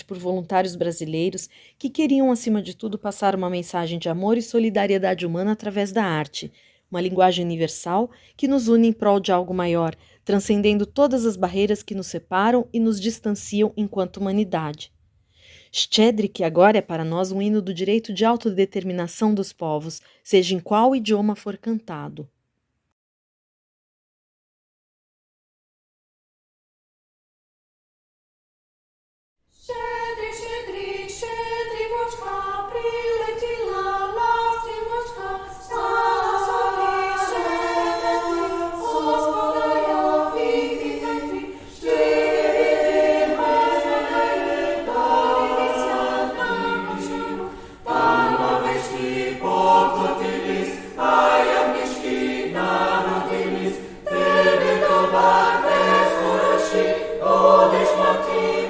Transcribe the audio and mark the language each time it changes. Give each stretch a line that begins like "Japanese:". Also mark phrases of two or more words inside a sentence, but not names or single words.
Portuguese: por voluntários brasileiros que queriam, acima de tudo, passar uma mensagem de amor e solidariedade humana através da arte, uma linguagem universal que nos une em prol de algo maior, transcendendo todas as barreiras que nos separam e nos distanciam enquanto humanidade. Щедрик agora é para nós um hino do direito de autodeterminação dos povos, seja em qual idioma for cantado.
Ukrainian: Щедрик, щедрик, щедрівочка, прилетіла ластівочка, стала собі щедрик, господареві вітати, щедрик, господареві, дивіться на кошару, там овечки покотились, а ягнички народились, тебе товар весь хороший, будеш мати.